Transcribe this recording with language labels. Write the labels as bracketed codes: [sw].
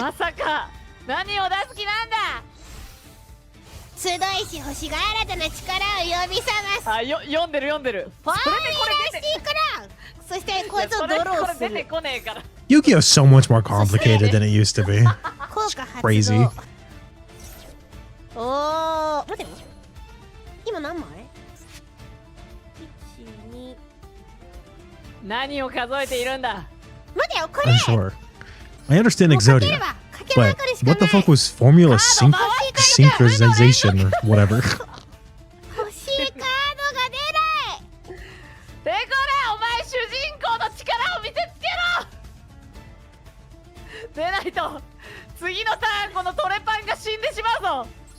[ja] まさか何を出す気なんだ。集いし星が新たな力を呼び覚ます。あ、読んでる。フォーミュラーシンクロン。そしてこいつをドローする。出てこねえから。 [en] Yu-Gi-Oh's so much more complicated than it used to be. [ja] 効果発動。 [en] Crazy. [ja] おー、待ってよ。今何枚 ?1、2。何を数えているんだ。待てよ、これ。 [en] I'm sure. I understand Exodia, but what the fuck was formula synchronization or whatever? [ja] 欲しいカードが出ない。でこれ、お前主人公の力を見せつけろ。出ないと次のターンこのトレパンが死んでしまうぞ。